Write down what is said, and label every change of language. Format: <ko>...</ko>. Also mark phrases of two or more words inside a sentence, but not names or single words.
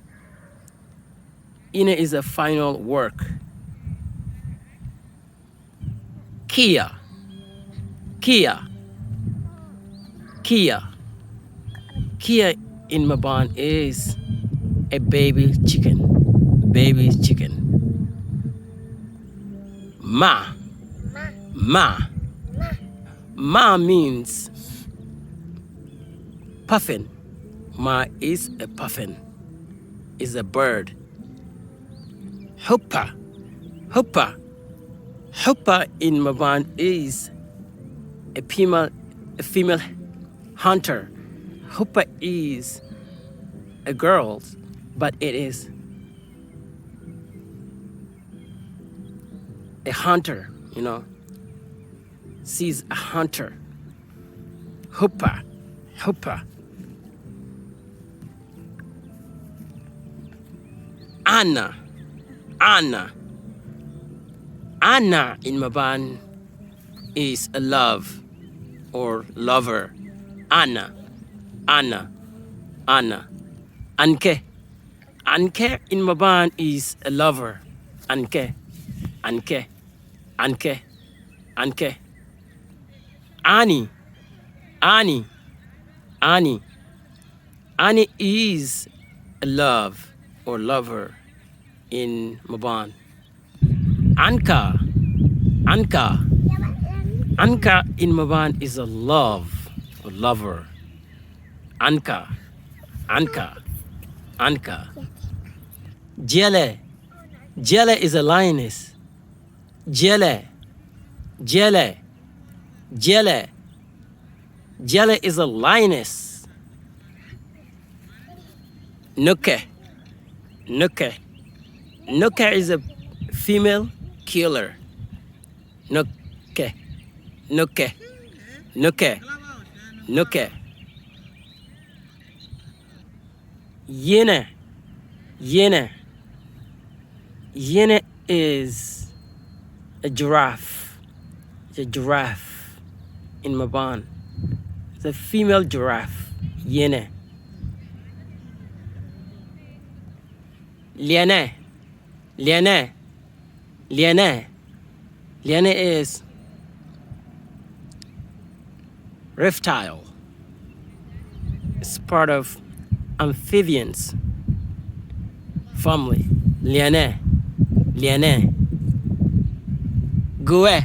<en>Ina is a final work. Kia. Kia. Kia. Kia in Mabaan is a baby chicken. Baby chicken. Ma. Ma. Ma means puffin. Ma is a puffin. Is a bird. Hoppa. Hoppa. Hoppa in Mabaan is a female hunter. Hoppa is a girl, but it is a hunter, you know. She's a hunter. Hoppa. Hoppa. Anna. Anna. Anna in Mabaan is a love or lover. Anna. Anna. Anna. Anke. Anke in Mabaan is a lover. Anke. Anke. Anke. Anke. Ani. Ani. Ani. Ani is a love or lover in Mabaan. Anka. Anka. Anka in Mabaan is a love or lover. Anka. Anka. Anka. Jele. Jele is a lioness. Jele. Jele. Jele. Jele is a lioness. Nuke. Nuke. Nuke is a female killer. Nuke. Nuke. Nuke. Nuke. Yene. Yene. Yene is a giraffe. It's a giraffe in Mabaan. It's a female giraffe. Yene. Liane. Liane. Liane. Liane is reptile. It's part of amphibians family. Liane. Liane. Goe.</en>